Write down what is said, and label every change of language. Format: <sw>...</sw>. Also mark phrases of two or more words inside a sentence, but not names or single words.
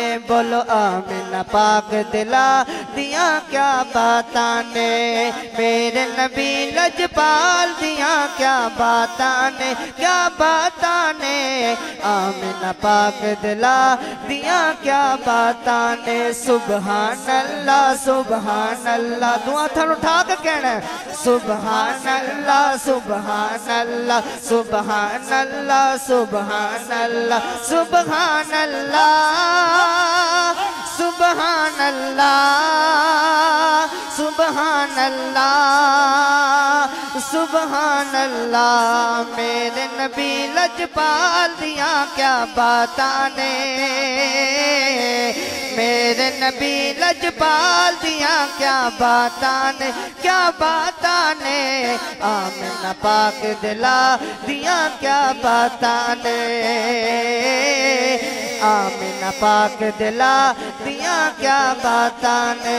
<pa>ਬੋਲੋ ਆਮਿਨਾ ਪਾਕ ਦੇ ਲਾਲ ਦੀਆਂ ਕੀ ਬਾਤਾਂ ਨੇ। ਮੇਰੇ ਨਬੀ ਲਜਪਾਲ ਦੀਆਂ ਕੀ ਬਾਤਾਂ ਨੇ, ਕੀ ਬਾਤਾਂ ਨੇ। ਆਮਿਨਾ ਪਾਕ ਦੇ ਲਾਲ ਦੀਆਂ ਕੀ ਬਾਤਾਂ ਨੇ।</pa> <ar>سبحان الله سبحان الله,</ar> <pa>ਦੁਆ ਥਾਨੂੰ ਉਠਾ ਕੇ ਕਹਿਣਾ</pa> <ar>سبحان الله سبحان الله سبحان الله سبحان الله سبحان الله سبحان الله سبحان الله سبحان الله.</ar> <pa>ਮੇਰੇ ਨਬੀ ਲਜਪਾਲ ਦੀਆਂ ਕੀ ਬਾਤਾਂ ਨੇ, ਮੇਰੇ ਨਬੀ ਲਜਪਾਲ ਦੀਆਂ ਕੀ ਬਾਤਾਂ ਨੇ, ਕੀ ਬਾਤਾਂ ਨੇ। ਆਮਿਨਾ ਪਾਕ ਦੇ ਲਾਲ ਦੀਆਂ ਕੀ ਬਾਤਾਂ ਨੇ, ਆਮਿਨਾ ਪਾਕ ਦੇ ਲਾਲ ਦੀਆਂ ਕੀ ਬਾਤਾਂ ਨੇ।</pa>